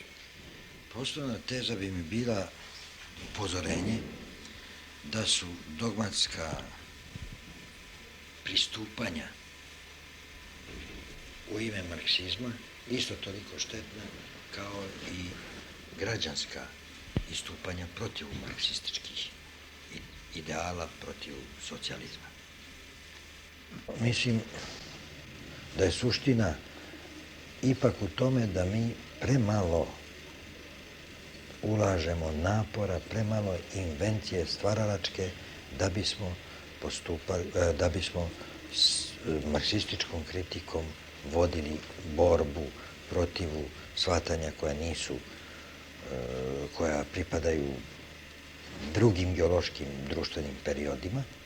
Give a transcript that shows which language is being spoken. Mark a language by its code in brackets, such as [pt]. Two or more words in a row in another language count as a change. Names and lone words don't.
[sr] Основна теза би ми била упозорење да су догматска приступања у име марксизма исто толико штетна као и граđanска иступања против марксистичких идеала, против социјализма. Мислим да е суштина ипак у томе да ми премало ulažemo napora, premalo invencije stvaralačke da bismo s marksističkom kritikom vodili borbu protiv shvatanja koja pripadaju drugim geološkim društvenim periodima